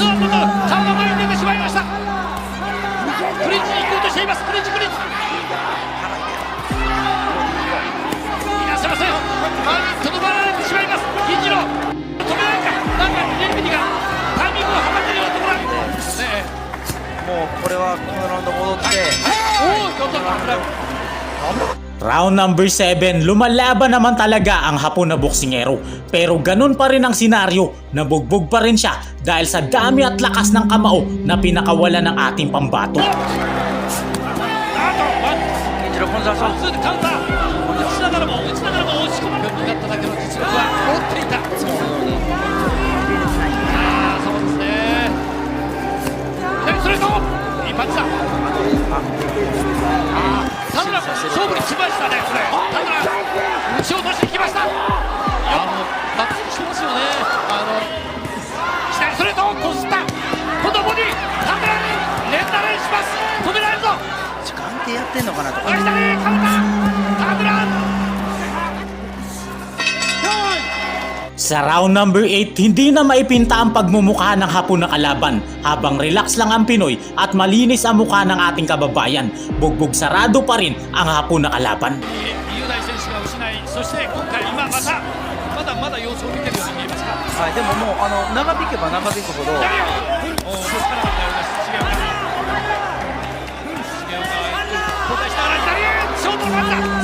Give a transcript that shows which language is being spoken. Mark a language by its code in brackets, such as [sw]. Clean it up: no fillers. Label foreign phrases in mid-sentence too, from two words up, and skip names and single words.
[ja] 顔が前に出てしまいました。クリンチに行こうとしています。クリンチいらっしゃいません。前にとどまられてしまいます。銀次郎止められもうこれはこのラウンド戻って、おお、タドラン。 [en] Round number 7, [tl] lumalaban naman talaga ang Hapon na boksingero. Pero ganun pa rin ang senaryo, nabugbog pa rin siya dahil sa dami at lakas ng kamao na pinakawala ng ating pambato. [ja] 健次郎このザツーでカウンター。打ちながらも押し込むようになっただけの実力は持っていた。そうですね。左ストレート。いいパンチだ。タドラン勝負に来ましたね。これタドラン打ち落としに来ました。バッティングしてますよね。左ストレートをこすった。今度はボディ。タドラン連打連します。止められるぞ。時間でやってんのかなとか。左カウンター。タドラン。 [tl] Sa [en] round number 8, [tl] hindi na maipinta ang pagmumukha ng Hapon na kalaban habang relax lang ang Pinoy at malinis ang mukha ng ating kababayan. Bugbog sarado pa rin ang Hapon na kalaban. [ja] 雄大選手が失い、そして今回今まだ様子を見てるように見えますか。はい、でももう長引けば長引くほど左をおお、そうからだったようです。重岡交代しながら左ショートのパンチだ。